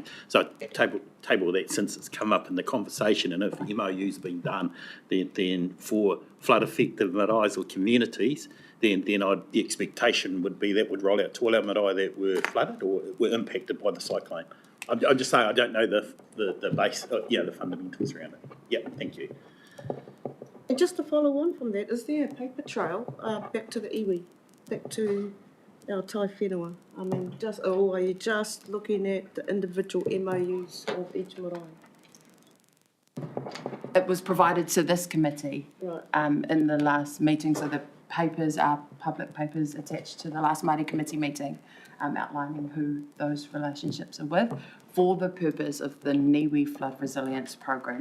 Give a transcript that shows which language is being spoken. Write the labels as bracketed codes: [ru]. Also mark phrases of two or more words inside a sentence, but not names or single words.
[en] So table that since it's come up in the conversation, and if MOU's been done, then for flood affected marae or communities, then the expectation would be that would roll out to all our marae that were flooded or were impacted by the cyclone. I'm just saying I don't know the base, the fundamentals around it. Yeah, thank you. And just to follow on from that, is there a paper trail back to the iwi, back to our [mi] tai whenua? [en] I mean, or are you just looking at the individual MOUs of each marae? It was provided to this committee in the last meeting, so the papers are public papers attached to the last Māori committee meeting, outlining who those relationships are with for the purpose of the Niwi Flood Resilience Program.